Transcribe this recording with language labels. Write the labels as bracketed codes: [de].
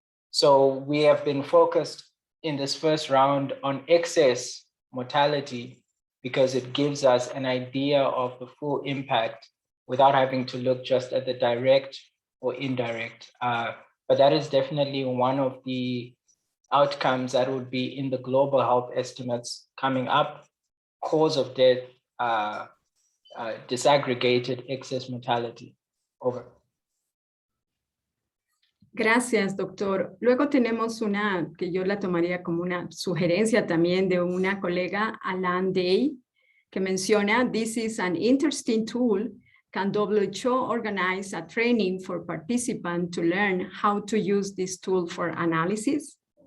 [en] So we have been focused in this first round on excess mortality because it gives us an idea of the full impact without having to look just at the direct or indirect. But that is definitely one of the outcomes that would be in the global health estimates coming up. Cause of death, disaggregated excess mortality. Over. [es] Gracias, doctor. Luego tenemos una que yo la tomaría como una sugerencia también de una colega, Alan Day, que menciona, [en] this is an interesting tool. Can WHO organize a training for participants to learn how to use this tool for analysis?